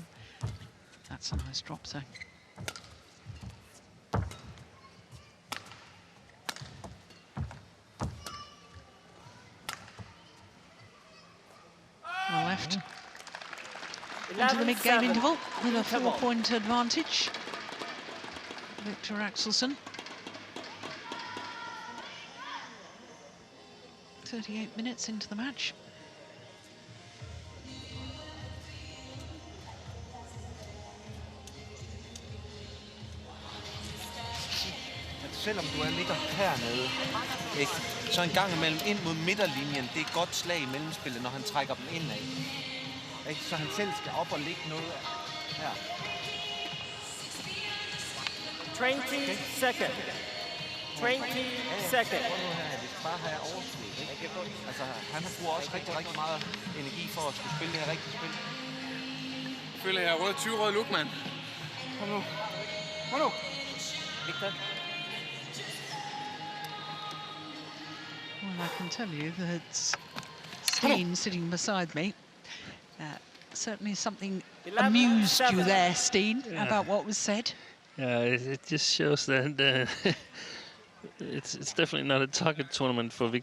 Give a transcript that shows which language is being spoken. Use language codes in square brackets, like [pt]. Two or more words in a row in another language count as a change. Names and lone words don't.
[en] That's a nice drop zone. Well left. Into the mid-game interval with a 4-point advantage. Viktor Axelsen. 38 minutes into the match. [da] Selvom du ligger hernede, ikke, så en gang imellem ind mod midterlinjen, det er et godt slag i mellemspillet, når han trækker dem indad. Ikke? Så han selv skal op og ligge noget her. [en] 20 seconds. 20 seconds. [da] Prøv nu her, vi skal bare have overskud. Ikke? Altså, han har brugt også rigtig meget energi for at skulle spille det her rigtige spil. Jeg føler, jeg er 20 rød look, mand. Kom nu. Kom nu. Viktor. [en] Well, I can tell you that Steen sitting beside me, certainly something amused you there, Steen, about what was said. Yeah, it just shows that it's definitely not a target tournament for Viktor.